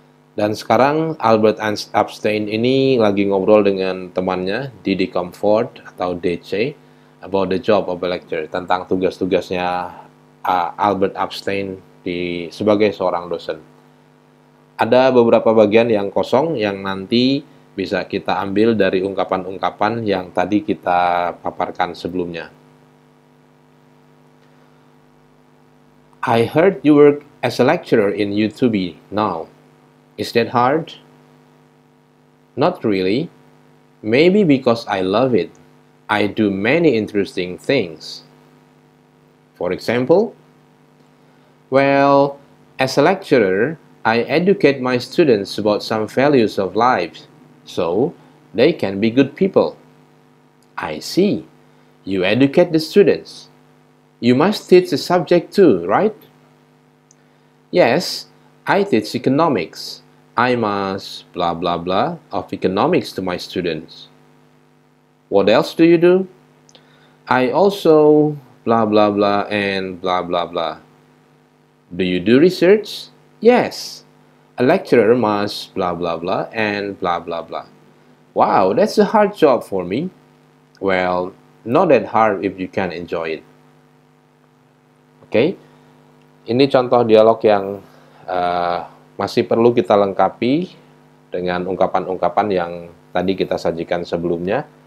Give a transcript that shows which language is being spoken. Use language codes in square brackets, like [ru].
[id] Dan sekarang Albert Epstein ini lagi ngobrol dengan temannya, Didi Comfort atau DC, [en] about the job of a lecturer, [id] tentang tugas-tugasnya Albert Epstein sebagai seorang dosen. Ada beberapa bagian yang kosong yang nanti bisa kita ambil dari ungkapan-ungkapan yang tadi kita paparkan sebelumnya. [en] I heard you work as a lecturer in U2B now. Is that hard? Not really. Maybe because I love it. I do many interesting things. For example, well, as a lecturer, I educate my students about some values of life, so they can be good people. I see. You educate the students. You must teach the subject too, right? Yes, I teach economics. I must blah blah blah of economics to my students. What else do you do? I also blah blah blah and blah blah blah. Do you do research? Yes. A lecturer must blah blah blah and blah blah blah. Wow, that's a hard job for me. Well, not that hard if you can enjoy it. [id] Oke, ini contoh dialog yang masih perlu kita lengkapi dengan ungkapan-ungkapan yang tadi kita sajikan sebelumnya.